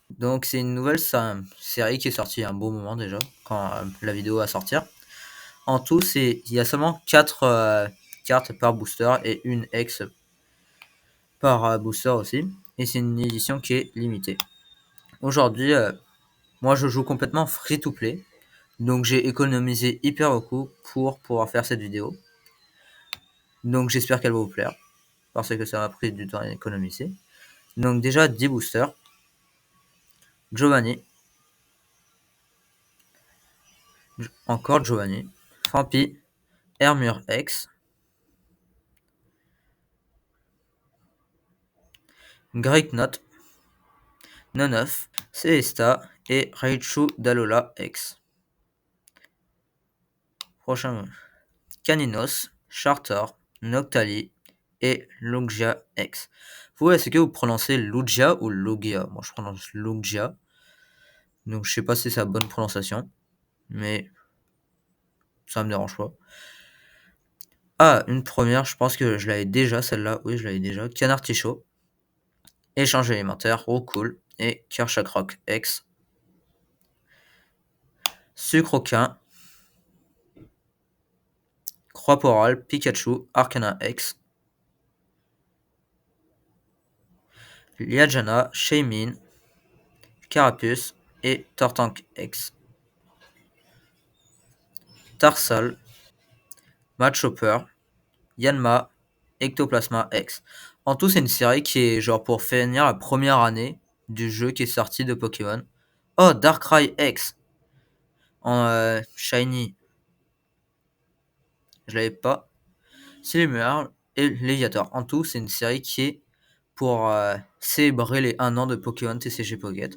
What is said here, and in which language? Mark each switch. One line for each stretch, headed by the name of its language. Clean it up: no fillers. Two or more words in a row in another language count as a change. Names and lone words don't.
French: Donc c'est une nouvelle série qui est sortie il y a un bon moment déjà, quand la vidéo va sortir. En tout, il y a seulement 4 cartes par booster et une X par booster aussi. Et c'est une édition qui est limitée. Aujourd'hui, moi je joue complètement
English: free to play.
French: Donc j'ai économisé hyper beaucoup pour pouvoir faire cette vidéo. Donc j'espère qu'elle va vous plaire. Parce que ça m'a pris du temps à économiser. Donc déjà 10 boosters. Giovanni. Encore Giovanni. Fampi. Hermure X. Greyknot. Noneuf. Célesta. Et Raichu Dalola X. Prochain. Caninos. Charter. Noctali. Et Lugia X. Vous, est-ce que vous prononcez Lugia ou Lugia? Moi je prononce Lugia. Donc je sais pas si c'est la bonne prononciation. Mais ça me dérange pas. Ah, une première, je pense que je l'avais déjà, celle-là. Oui, je l'avais déjà. Canard Tichot. Échange élémentaire, Roucool. Et Kershakroc X. Sucre aucun. Croix Porale, Pikachu, Arcana X. Liadjana, Shaymin, Carapuce et Tortank X. Tarsal, Machopper, Yanma, Ectoplasma X. En tout, c'est une série qui est genre pour finir la première année du jeu qui est sorti de Pokémon. Oh, Darkrai X en Shiny. Je l'avais pas. Célémur et Léviator. En tout, c'est une série qui est pour célébrer les 1 an de Pokémon TCG Pocket.